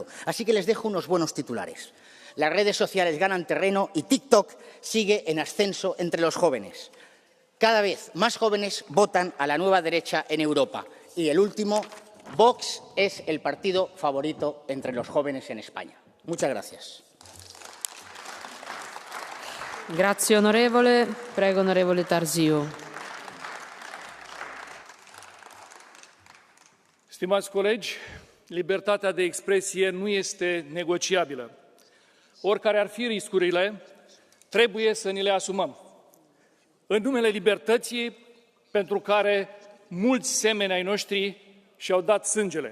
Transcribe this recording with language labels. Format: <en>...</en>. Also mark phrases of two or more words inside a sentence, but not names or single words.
<es>Así que les dejo unos buenos titulares. Las redes sociales ganan terreno y TikTok sigue en ascenso entre los jóvenes. Cada vez más jóvenes votan a la nueva derecha en Europa. Y el último, Vox es el partido favorito entre los jóvenes en España. Muchas gracias.</es> <it>Grazie onorevole. Prego onorevole Tarzio.</it> <ro>Stimați colegi, libertatea de expresie nu este negociabilă. Oricare ar fi riscurile, trebuie să ni le asumăm. În numele libertății, pentru care mulți semeni ai noștri și-au dat sângele.</ro>